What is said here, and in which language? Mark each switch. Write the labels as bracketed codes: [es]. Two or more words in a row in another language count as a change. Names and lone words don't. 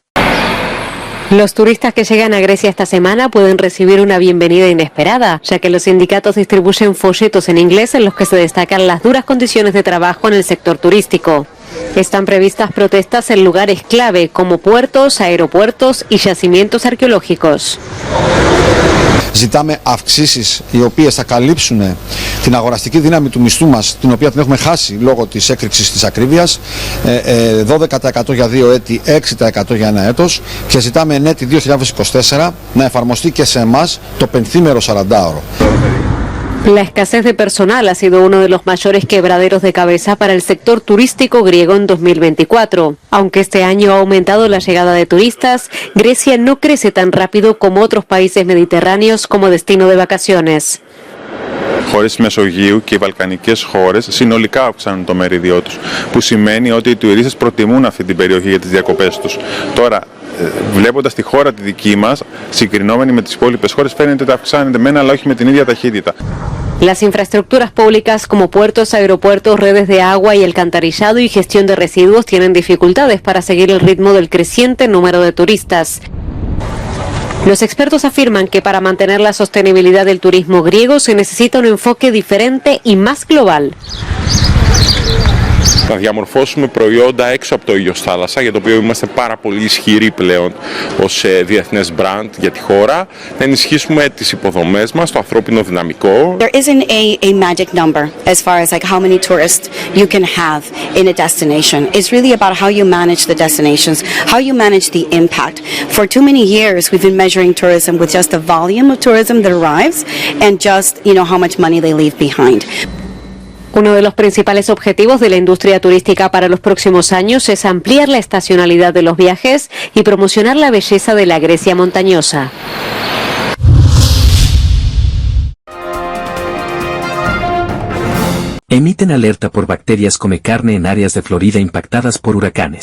[es] Los turistas que llegan a Grecia esta semana pueden recibir una bienvenida inesperada, ya que los sindicatos distribuyen folletos en inglés en los que se destacan las duras condiciones de trabajo en el sector turístico. Están previstas protestas en lugares clave como puertos, aeropuertos y yacimientos arqueológicos. [el] Ζητάμε αυξήσεις οι οποίες θα καλύψουν την αγοραστική δύναμη του μισθού μας, την οποία την έχουμε χάσει λόγω της έκρηξης της ακρίβειας, 12% για 2 έτη, 6% για 1 έτος, και ζητάμε εν έτη 2024 να εφαρμοστεί και σε εμάς το πενθήμερο 40ωρο. [es] La escasez de personal ha sido uno de los mayores quebraderos de cabeza para el sector turístico griego en 2024. Aunque este año ha aumentado la llegada de turistas, Grecia no crece tan rápido como otros países mediterráneos como destino de vacaciones. [el] χώρες της Μεσογείου και οι βαλκανικές χώρες συνολικά αυξάνουν το μερίδιό τους, που σημαίνει ότι οι τουρίστες προτιμούν αυτή την περιοχή για τις διακοπές τους. Τώρα, βλέποντας τη χώρα τη δική μας, συγκρινόμενη με τις υπόλοιπες χώρες, φαίνεται ότι αυξάνεται μένα, αλλά όχι με την ίδια ταχύτητα. [es] Las infraestructuras públicas como puertos, aeropuertos, redes de agua y alcantarillado y gestión de residuos tienen dificultades para seguir el ritmo del creciente número de turistas. Los expertos afirman que para mantener la sostenibilidad del turismo griego se necesita un enfoque diferente y más global. [el] Να διαμορφώσουμε προϊόντα έξω από το Αιγιοθάλασσα, για το οποίο είμαστε πάρα πολύ ισχυροί πλέον ως διεθνές brand για τη χώρα, να ενισχύσουμε τις υποδομές μας, το ανθρώπινο δυναμικό. [en] There isn't a magic number as far as like how many tourists you can have in a destination. It's really about how you manage the destinations, how you manage the impact. For too many years we've been measuring tourism with just the volume of tourism that arrives and just, how much money they leave behind. [es] Uno de los principales objetivos de la industria turística para los próximos años es ampliar la estacionalidad de los viajes y promocionar la belleza de la Grecia montañosa. Emiten alerta por bacterias come carne en áreas de Florida impactadas por huracanes.